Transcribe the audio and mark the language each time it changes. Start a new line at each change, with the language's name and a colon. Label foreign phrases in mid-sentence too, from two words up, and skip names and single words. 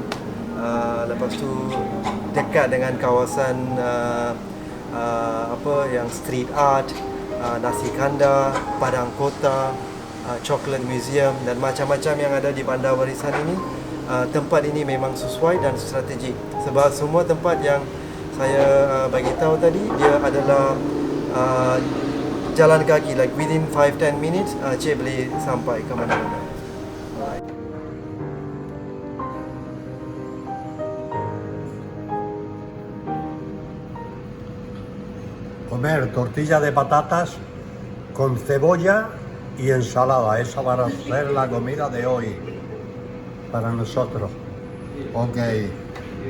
Malay: Lepas tu dekat dengan kawasan yang
English: street art,
Malay: nasi kandar, padang kota,
English: chocolate museum
Malay: dan macam-macam yang ada di bandar warisan ini. Tempat ini memang sesuai dan strategik sebab semua tempat yang saya bagi tahu tadi, dia adalah jalan kaki,
English: like within 5-10 minutes
Malay: cik boleh sampai ke mana-mana.
Spanish: Comer tortilla de patatas con cebolla y ensalada. Esa va a ser la comida de hoy para nosotros.